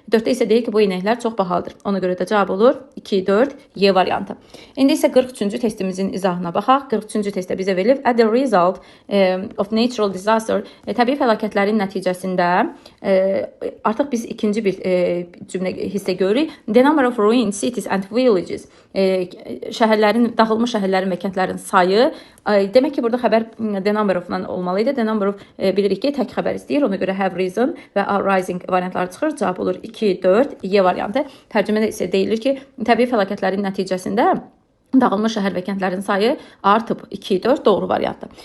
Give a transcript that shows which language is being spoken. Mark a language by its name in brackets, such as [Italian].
[Azerbaijani] 4-də isə deyir ki, bu eynəklər çox bahalıdır. Ona görə də cavab olur 2, 4, Y variantı. İndi isə 43-cü testimizin izahına baxaq. 43-cü testdə bizə verilib [English] as a result of natural disaster. [Azerbaijani] Təbii fəlakətlərin nəticəsində artıq biz ikinci bir cümlə hissə görürük. [English] The number of ruined cities and villages. [Azerbaijani] Şəhərlərin, dağılmış şəhərlərin və kəndlərin sayı. Demək ki, burada xəbər the number of-dan olmalı idi. The number of bilirik ki, tək xəbər istəyir. Ona görə have risen və are rising variantları çıxır. Cavab olur 2, 4, Y variantı. Tərcümədə isə deyilir ki, təbii fəlakətlərin nəticəsində dağılmış şəhər və kəndlərin sayı artıb 2, 4 doğru variantdır.